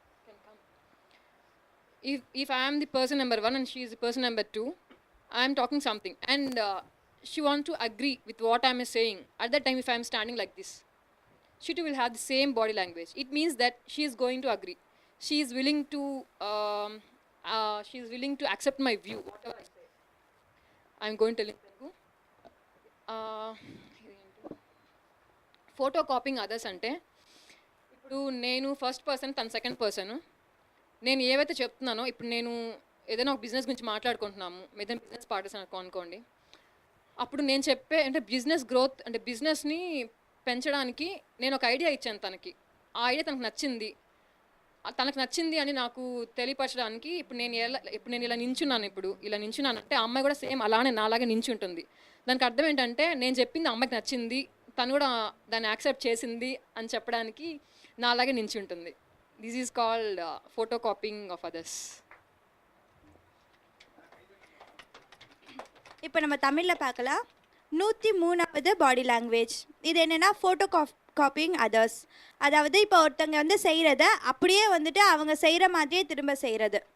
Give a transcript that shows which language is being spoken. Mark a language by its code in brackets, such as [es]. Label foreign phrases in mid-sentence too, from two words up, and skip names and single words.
[en] If I am the person number 1 and she is the person number 2, I am talking something and she want to agree with what I am saying. At that time if I am standing like this, she too will have the same body language. It means that she is going to agree. She is willing to accept my view, whatever I say. I am going to tell you. photocopying others [te] అంటే ఇప్పుడు నేను [en] first person, [te] తను [en] second person. [te] నేను ఏవైతే చెప్తున్నానో ఇప్పుడు నేను ఏదైనా ఒక బిజినెస్ గురించి మాట్లాడుకుంటున్నాము, ఏదైనా [en] business partners [te] అనుకోండి, అప్పుడు నేను చెప్పే అంటే [en] business growth [te] అంటే బిజినెస్ని పెంచడానికి నేను ఒక ఐడియా ఇచ్చాను తనకి. ఆ ఐడియా తనకు నచ్చింది అని నాకు తెలియపరచడానికి ఇప్పుడు నేను ఇలా నించున్నాను. ఇలా నించున్నానంటే ఆ అమ్మాయి కూడా సేమ్ అలానే నాలాగే నించుంటుంది. దానికి అర్థం ఏంటంటే నేను చెప్పింది అమ్మాయికి నచ్చింది, తను కూడా దాన్ని యాక్సెప్ట్ చేసింది అని చెప్పడానికి నాలాగే నించుంటుంది. [en] This is called photo copying of others. [ta] இப்போ நம்ம தமிழில் பார்க்கலாம் 103வது [en] body language. [ta] இது என்னென்னா [en] copying others. [ta] அதாவது இப்போ ஒருத்தங்க வந்து செய்கிறத அப்படியே வந்துட்டு அவங்க செய்கிற மாதிரியே திரும்ப செய்கிறது.